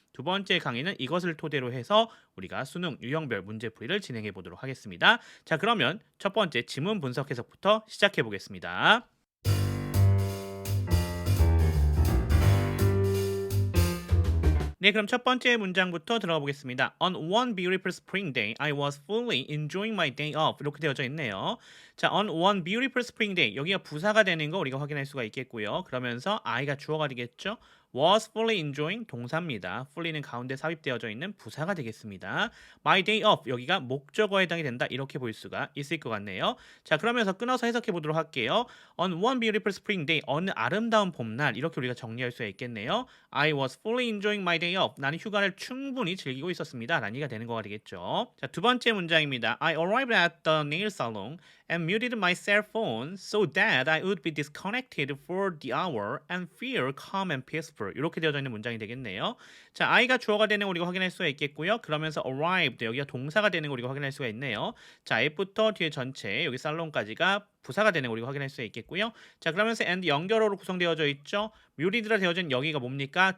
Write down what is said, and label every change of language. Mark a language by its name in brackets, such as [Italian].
[Korean] 두 번째 강의는 이것을 토대로 해서 우리가 수능 유형별 문제풀이를 진행해 보도록 하겠습니다. 자, 그러면 첫 번째 지문 분석 해석부터 시작해 보겠습니다. 네, 그럼 첫 번째 문장부터 들어가 보겠습니다. [English] On one beautiful spring day, I was fully enjoying my day off. [Korean] 이렇게 되어져 있네요. [English] 자, on one beautiful spring day. [Korean] 여기가 부사가 되는 거 우리가 확인할 수가 있겠고요. 그러면서 I가 주어가 되겠죠. [English] was fully enjoying [Korean] 동사입니다. fully는 가운데 삽입되어져 있는 부사가 되겠습니다. [English] My day off. [Korean] 여기가 목적어에 해당이 된다. 이렇게 볼 수가 있을 것 같네요. 자, 그러면서 끊어서 해석해 보도록 할게요. [English] On one beautiful spring day. [Korean] 어느 아름다운 봄날. 이렇게 우리가 정리할 수가 있겠네요. [English] I was fully enjoying my day off. [Korean] 나는 휴가를 충분히 즐기고 있었습니다. 라는 얘기가 되는 거가 되겠죠. 자, 두 번째 문장입니다. [English] I arrived at the nail salon and muted my cell phone so that I would be disconnected for the hour and feel calm and peaceful. [Korean] 이렇게 되어져 있는 문장이 되겠네요. 자, I가 주어가 되는 거 우리가 확인할 수가 있겠고요. 그러면서 arrived 여기가 동사가 되는 거 우리가 확인할 수가 있네요. 자, F부터 뒤에 전체 여기 살론까지가 부사가 되는 거 우리가 확인할 수 있겠고요. 자, 그러면서 and 연결어로 구성되어져 있죠. 뮤리드라 되어진 여기가 뭡니까?